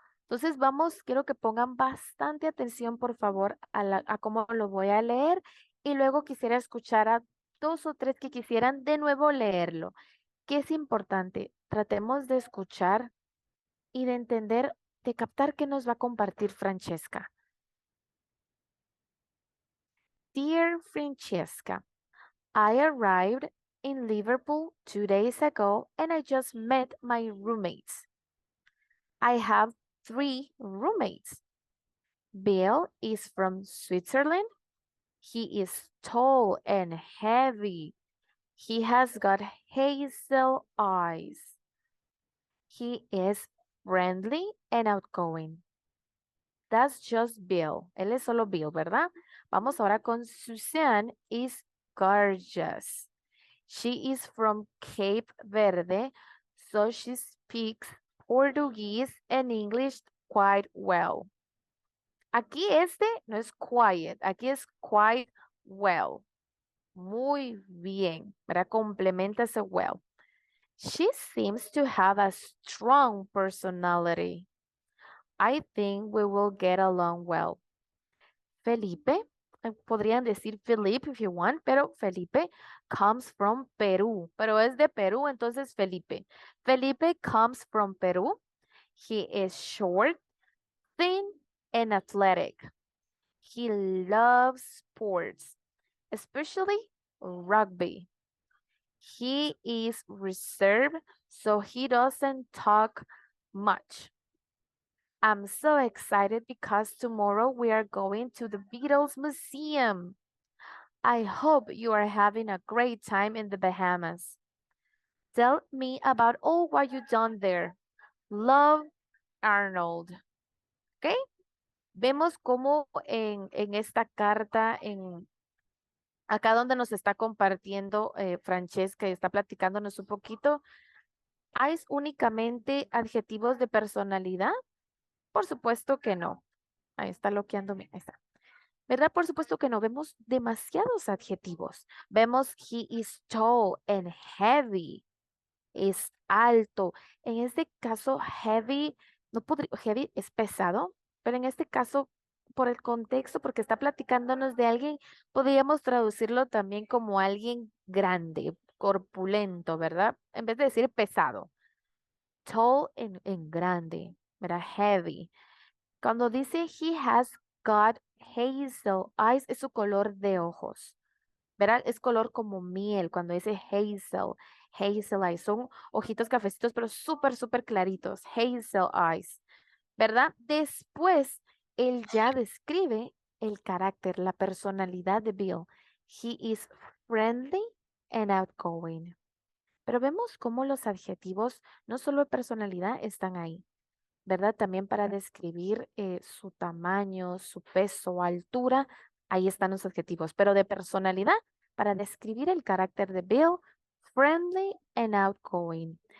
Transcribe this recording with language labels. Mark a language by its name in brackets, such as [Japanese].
[Spanish] Entonces vamos, quiero que pongan bastante atención, por favor, a cómo lo voy a leer y luego quisiera escuchar a 2 o 3 que quisieran de nuevo leerlo. ¿Qué es importante? Tratemos de escuchar y de entender, de captar qué nos va a compartir Francesca. [English] Dear Francesca, I arrived in Liverpool 2 days ago and I just met my roommates. I have 3 roommates. Bill is from Switzerland. He is tall and heavy. He has got hazel eyes. He is friendly and outgoing. That's just Bill. [Spanish] Él es solo Bill, ¿verdad? Vamos ahora con [English] Suzanne is gorgeous. She is from Cape Verde, so she speaks Portuguese and English quite well. [Spanish] Aquí no es quiet, aquí es quite well. Muy bien, ¿verdad? Complementa ese well. [English] She seems to have a strong personality. I think we will get along well. [Spanish] Felipe, podrían decir Philippe [English] if you want, [Spanish] pero Felipe [English] comes from [Spanish] Perú, pero es de Perú, entonces Felipe. [English] Felipe comes from Peru. He is short, thin, and athletic. He loves sports, especially rugby. He is reserved, so he doesn't talk much. I'm so excited because tomorrow we are going to the Beatles Museum. I hope you are having a great time in the Bahamas. Tell me about all what you've done there. Love, Arnold. ¿Ok? [Spanish] Vemos cómo en esta carta, acá donde nos está compartiendo Francesca y está platicándonos un poquito, ¿hay únicamente adjetivos de personalidad? Por supuesto que no. Ahí está bloqueándome. Ahí está. ¿Verdad? Por supuesto que no. Vemos demasiados adjetivos. Vemos [English] he is tall and heavy. [Spanish] Es alto. En este caso, heavy, no podría, heavy es pesado, pero en este caso, por el contexto, porque está platicándonos de alguien, podríamos traducirlo también como alguien grande, corpulento, ¿verdad? En vez de decir pesado. Tall en grande, ¿verdad? Heavy. Cuando dice [English] he has got hazel eyes, [Spanish] es su color de ojos. ¿Verdad? Es color como miel cuando dice hazel, hazel eyes. Son ojitos cafecitos, pero súper, súper claritos. Hazel eyes. ¿Verdad? Después, él ya describe el carácter, la personalidad de Bill. [English] He is friendly and outgoing. [Spanish] Pero vemos cómo los adjetivos, no solo de personalidad, están ahí. ¿Verdad? También para describir su tamaño, su peso, altura, ahí están los adjetivos. Pero de personalidad, para describir el carácter de Bill, [English] friendly and outgoing.